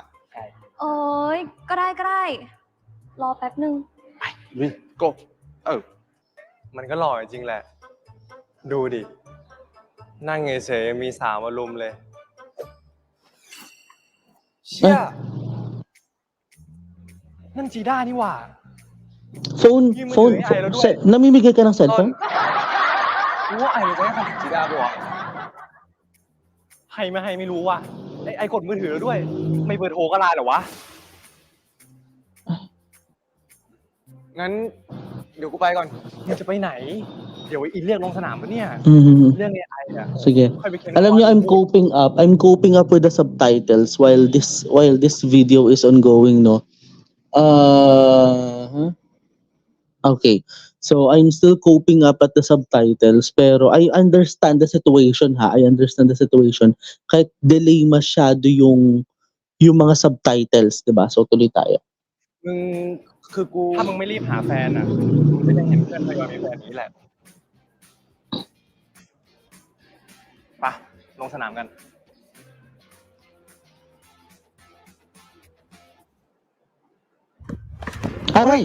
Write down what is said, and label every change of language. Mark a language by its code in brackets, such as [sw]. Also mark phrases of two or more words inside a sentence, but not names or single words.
[th] โอ้ยก็ได้ก็ได้ รอแป๊บนึง โก มันก็หล่อจริงแหละ ดูดิ นั่งเฉยๆมีสาวมารุมเลย เชี่ย นั่นจีด้านี่หว่า [tl] Phone, Yung phone, may ay, ano doon? namimigay ka ng cellphone? [th] รู้ว่าไอ้มันจะให้คำถึงจีด้าปะวะให้ไม่ให้ไม่รู้ว่ะไอ้กดมือถือแล้วด้วย ไม่เบอร์โทรก็ไลน์เหรอวะ งั้น เดี๋ยวกูไปก่อน มึงจะไปไหน เดี๋ยวไอ้อินเรียกลงสนามปะเนี่ย Mhm. เรื่องAI อ่ะ [tl] Sige. [th] ค่อยไปเค้น [tl] Alam niyo, [en] I'm coping up with the subtitles while this video is ongoing, no? Huh? Okay. So I'm still coping up at the subtitles, pero I understand the situation, ha. I understand the situation. [tl] Kahit delay masyado yung mga subtitles, 'di ba? So tuloy tayo. [th] มึง คือกู ถ้ามึงไม่รีบหาแฟนอ่ะมึงก็ยังเห็นเพื่อนทยอยมีแฟนนี้แหละไปลงสนามกัน [tl] Aray.